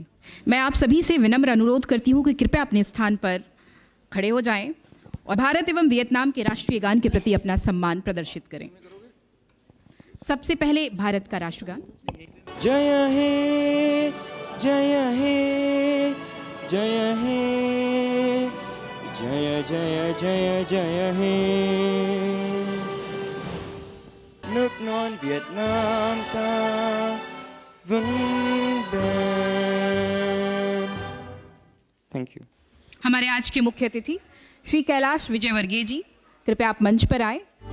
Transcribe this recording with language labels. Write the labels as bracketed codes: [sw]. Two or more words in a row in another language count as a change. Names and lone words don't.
[hi] मैं आप सभी से विनम्र अनुरोध करती हूँ कि कृपया अपने स्थान पर खड़े हो जाएं और भारत एवं वियतनाम के राष्ट्रीय गान के प्रति अपना सम्मान प्रदर्शित करें। सबसे पहले भारत का राष्ट्रगान। जय हे जय हे जय हे जय जय जय जय हे [vi] nước non Việt Nam ta vững bền। [en] thank you. [hi] हमारे आज के मुख्य अतिथि श्री कैलाश विजयवर्गीय जी, कृपया आप मंच पर आए।